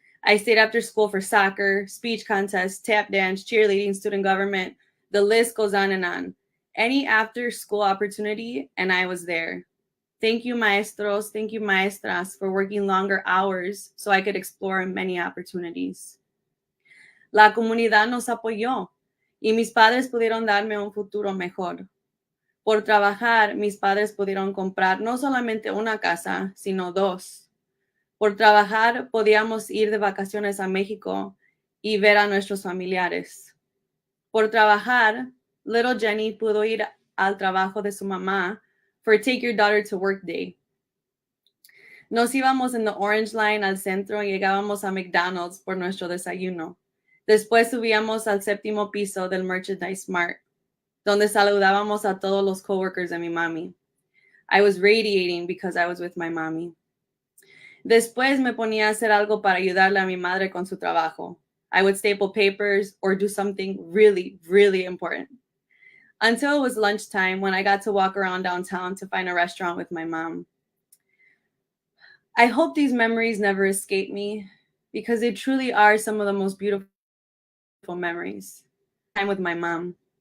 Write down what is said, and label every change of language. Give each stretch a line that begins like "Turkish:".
English: I stayed after school for soccer, speech contests, tap dance, cheerleading, student government. The list goes on and on. Any after school opportunity, and I was there. Thank you, maestros. Thank you, maestras, for working longer hours so I could explore many opportunities.
Spanish: La comunidad nos apoyó y mis padres pudieron darme un futuro mejor. Por trabajar, mis padres pudieron comprar no solamente una casa, sino dos. Por trabajar, podíamos ir de vacaciones a México y ver a nuestros familiares. Por trabajar,
English: little
Spanish: Jenny pudo ir al trabajo de su mamá for Take Your Daughter to Work Day. Nos íbamos en the Orange Line al centro y llegábamos a McDonald's por nuestro desayuno. Después subíamos al séptimo piso del Merchandise Mart, donde saludábamos a todos los coworkers de mi mami.
English: I was radiating because I was with my mommy.
Spanish: Después me ponía a hacer algo para ayudarle a mi madre con su trabajo.
English: I would staple papers or do something really, really important. Until it was lunchtime when I got to walk around downtown to find a restaurant with my mom. I hope these memories never escape me because they truly are some of the most beautiful memories. Time with my mom.